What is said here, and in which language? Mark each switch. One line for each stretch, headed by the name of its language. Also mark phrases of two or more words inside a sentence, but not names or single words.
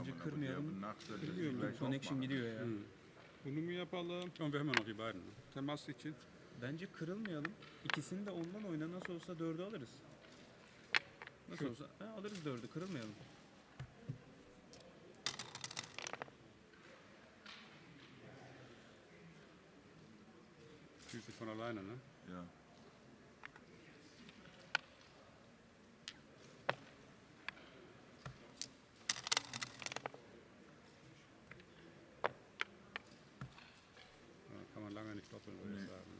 Turkish: Bence
German: aber die
Turkish: kırmayalım.
German: haben Nachteil, dass sie
Turkish: Kırmıyorum.
German: gleich auch Connection machen.
Turkish: gidiyor ya. Bunu mu yapalım?
German: Und wir haben ja noch die beiden.
Turkish: Ne? Temas için. Bence kırılmayalım. İkisini de ondan oyna, nasıl olsa 4'ü alırız. Nasıl olsa alırız 4'ü, kırılmayalım.
German: Spielt sich von alleine, ne? Ja. Ja, kann man lange nicht doppeln, würde ich sagen.